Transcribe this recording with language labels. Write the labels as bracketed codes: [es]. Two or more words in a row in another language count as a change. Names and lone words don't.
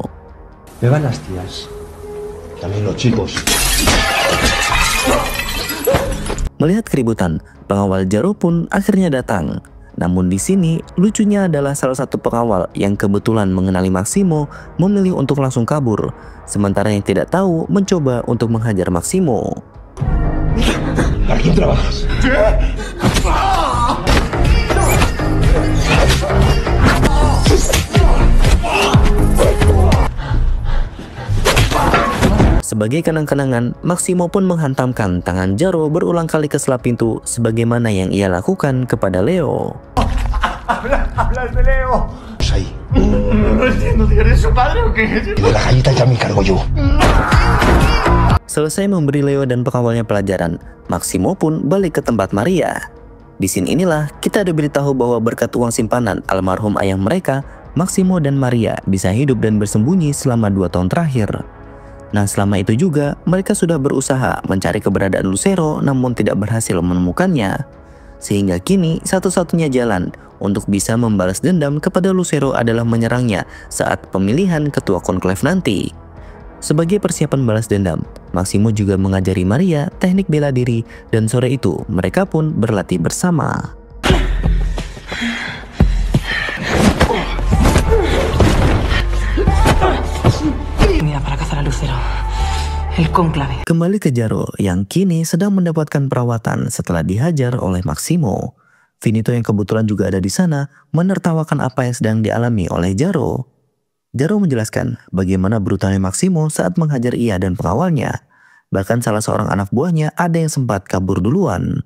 [es] Me van las tías. También los chicos. [id] Melihat keributan, pengawal Jaro pun akhirnya datang. Namun di sini lucunya adalah salah satu pengawal yang kebetulan mengenali Maximo memilih untuk langsung kabur, sementara yang tidak tahu mencoba untuk menghajar Maximo. [es] ¿Para quién trabajas? [id] Sebagai kenang-kenangan, Maximo pun menghantamkan tangan Jaro berulang kali ke selap pintu sebagaimana yang ia lakukan kepada Leo. [es] Hablas de Leo. Ahí. No entiendo, tío, ¿eres su padre o qué? Y de la galleta ya me encargo yo. [id] Selesai memberi Leo dan pengawalnya pelajaran, Maximo pun balik ke tempat Maria. Di sini inilah kita diberitahu bahwa berkat uang simpanan almarhum ayah mereka, Maximo dan Maria bisa hidup dan bersembunyi selama 2 tahun terakhir. Nah, selama itu juga mereka sudah berusaha mencari keberadaan Lucero namun tidak berhasil menemukannya. Sehingga kini satu-satunya jalan untuk bisa membalas dendam kepada Lucero adalah menyerangnya saat pemilihan ketua konklav nanti. Sebagai persiapan balas dendam, Maximo juga mengajari Maria teknik bela diri dan sore itu mereka pun berlatih bersama. [es] Para cazar a Lucero. El conclave. [id] Kembali ke Jaro yang kini sedang mendapatkan perawatan setelah dihajar oleh Maximo. Finito yang kebetulan juga ada di sana menertawakan apa yang sedang dialami oleh Jaro. Jaro menjelaskan bagaimana brutalnya Maximo saat menghajar ia dan pengawalnya. Bahkan salah seorang anak buahnya ada yang sempat kabur duluan.